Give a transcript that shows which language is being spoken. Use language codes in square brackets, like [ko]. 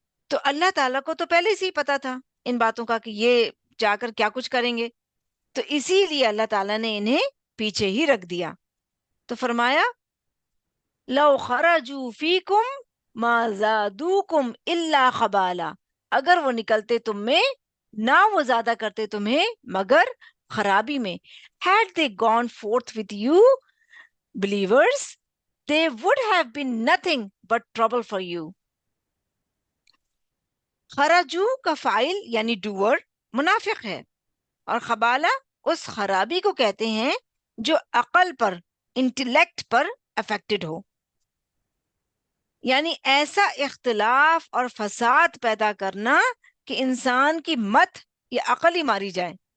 [ur] تو اللہ تعالیٰ کو تو پہلے سے ہی پتا تھا ان باتوں کا کہ یہ جا کر کیا کچھ کریں گے، تو اسی لیے اللہ تعالیٰ نے انہیں پیچھے ہی رکھ دیا. تو فرمایا [ar] لو خرجوا فیکم ما زادوکم الا خبالا، [ur] اگر وہ نکلتے تم میں نہ وہ زیادہ کرتے تمہیں مگر خرابی میں. [en] had they gone forth with you believers they would have been nothing but trouble for you. [ur] خرجو کا فاعل یعنی ڈوور منافق ہے، اور خبالہ اس خرابی کو کہتے ہیں جو عقل پر، انٹلیکٹ پر افیکٹڈ ہو، یعنی ایسا اختلاف اور فساد پیدا کرنا کہ انسان کی مت یا عقل ہی ماری جائے.